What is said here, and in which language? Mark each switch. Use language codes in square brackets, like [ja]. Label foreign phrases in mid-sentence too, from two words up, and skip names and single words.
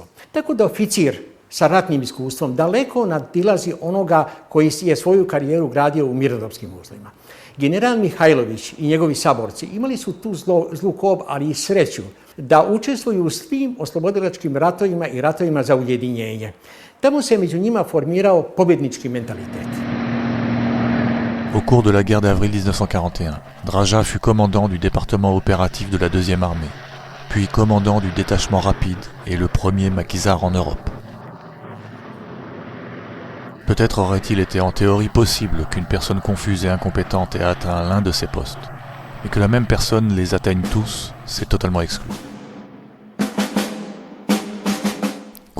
[sr] Tako da oficir sa ratnim iskustvom daleko nadilazi onoga koji je svoju karijeru gradio u mirnodopskim uslovima. General Mihailović i njegovi saborci imali su tu zlu kob, ali i sreću da učestvuju u svim oslobodilačkim ratovima i ratovima za ujedinjenje. Tamo se među njima formirao pobjednički mentalitet. [fr] Au cours de la guerre d'avril 1941, Draža fut commandant du département opératif de la 2e armée, puis commandant du détachement rapide et le premier maquisard en Europe. Peut-être aurait-il été en théorie possible qu'une personne confuse et incompétente ait atteint l'un de ces postes, mais que la même personne les atteigne tous, c'est totalement exclu.